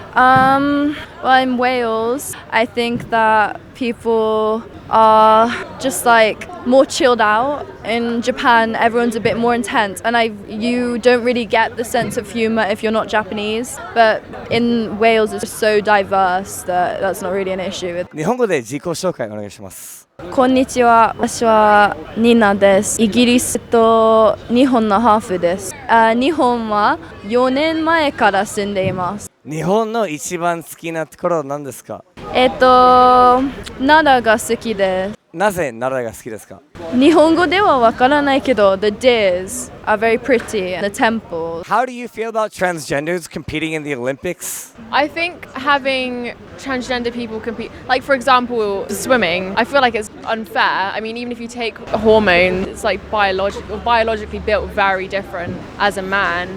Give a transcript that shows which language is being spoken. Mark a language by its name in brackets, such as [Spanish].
[English] Well, in Wales, I think that people are just like more chilled out. In Japan, everyone's a bit more intense, and you don't really get the sense of humor if you're not Japanese. But in Wales, it's just so diverse that that's not really an issue. [Japanese] 日本語で自己紹介お願いします。こんにちは。私はニナです。イギリスと日本のハーフです。日本は4年前から住んでいます。日本の一番好きなところは何ですか？奈良が好きです。なぜ奈良が好きですか？日本語ではわからないけど [English] the deers are very pretty and the temple. How do you feel about transgenders competing in the Olympics? I think having transgender people compete, like for example, swimming, I feel like it's unfair. I mean, even if you take hormones, it's like biologically built very different as a man.